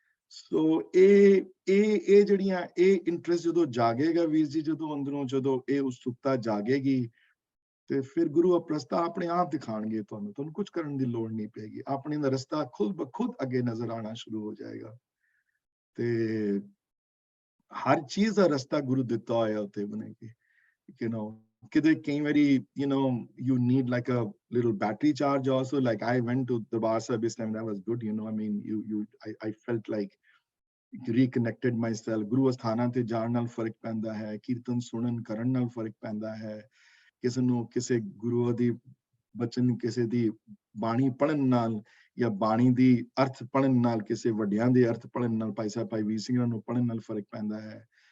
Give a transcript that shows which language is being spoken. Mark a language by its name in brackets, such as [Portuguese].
[Punjabi] ਸੋ ਇਹ ਜਿਹੜੀਆਂ ਇਹ ਇੰਟਰਸਟ ਜਦੋਂ ਜਾਗੇਗਾ ਵੀਰ ਜੀ, ਜਦੋਂ ਅੰਦਰੋਂ ਜਦੋਂ ਇਹ ਉਤਸੁਕਤਾ ਜਾਗੇਗੀ, ਤੇ ਫਿਰ ਗੁਰੂ ਅਪਰਸਤਾ ਆਪਣੇ ਆਪ ਦਿਖਾਣਗੇ ਤੁਹਾਨੂੰ ਕੁਝ ਕਰਨ ਦੀ ਲੋੜ ਨਹੀਂ ਪਏਗੀ, ਆਪਣੇ ਦਾ ਰਸਤਾ ਖੁਦ ਬਖੁਦ ਅੱਗੇ ਨਜ਼ਰ ਆਣਾ ਸ਼ੁਰੂ ਹੋ ਜਾਏਗਾ। ਤੇ ਹਰ ਚੀਜ਼ ਦਾ ਰਸਤਾ ਗੁਰੂ ਦਿੱਤਾ ਹੋਇਆ ਉੱਤੇ ਬਣੇਗੀ, ਕਿਤੇ ਕਈ ਵਾਰੀ [English] you need like a little battery charge also, like I went to Darbar Sahib this time, that was good, I mean I felt like reconnected myself। [Punjabi] ਗੁਰੂ ਅਸਥਾਨਾਂ ਤੇ ਜਾਣ ਨਾਲ ਫਰਕ ਪੈਂਦਾ ਹੈ, ਕੀਰਤਨ ਸੁਣਨ ਕਰਨ ਨਾਲ ਫਰਕ ਪੈਂਦਾ ਹੈ, ਕਿਸੇ ਨੂੰ ਕਿਸੇ ਗੁਰੂ ਦੀ ਬਚਨ, ਕਿਸੇ ਦੀ ਬਾਣੀ ਪੜ੍ਹਨ ਨਾਲ ਜਾਂ ਬਾਣੀ ਦੀ ਅਰਥ ਪੜ੍ਹਨ ਨਾਲ, ਕਿਸੇ ਵੱਡਿਆਂ ਦੇ ਅਰਥ ਪੜ੍ਹਨ ਨਾਲ, ਭਾਈ ਸਾਹਿਬ ਭਾਈ ਵੀਰ ਸਿੰਘ ਨੂੰ ਪੜ੍ਹਨ ਨਾਲ ਫਰਕ ਪੈਂਦਾ ਹੈ।